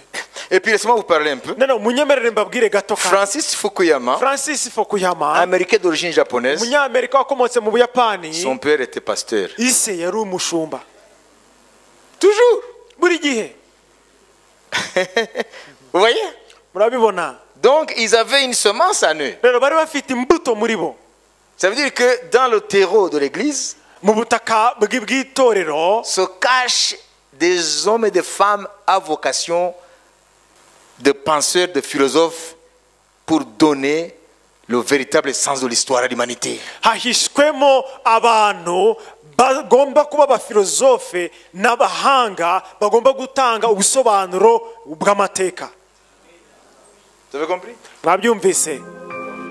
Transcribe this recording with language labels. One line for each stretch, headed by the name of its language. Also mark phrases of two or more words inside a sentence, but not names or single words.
French: Et puis laissez-moi vous parler un peu.
Kinyarwanda: Nano munyemerere mbabwire gato ka.
French: Francis Fukuyama, Francis Fukuyama, américain d'origine japonaise.
Kinyarwanda: Umunyamerika wakomotse mu Buyapani.
French: Son père était pasteur.
Kinyarwanda: Ise yari umushumba.
French: Toujours.
Kinyarwanda: Buri gihe.
French: Vous voyez?
Kinyarwanda: Murabibona?
French: Donc ils avaient une semence en eux.
Kinyarwanda: Rero bari bafite imbuto muri bo.
French: Ça veut dire que dans le terreau de l'église
Kinyarwanda: Mu butaka bw'itorero
French: se cachent des hommes et des femmes à vocation de penseurs, de philosophes pour donner le véritable sens de l'histoire à l'humanité.
Kinyarwanda: hahishwemo abantu bagomba kuba abafilozofe n'abahanga bagomba gutanga ubusobanuro bw'amateka.
French: Vous avez compris?
Kinyarwanda: Mwabyumvise?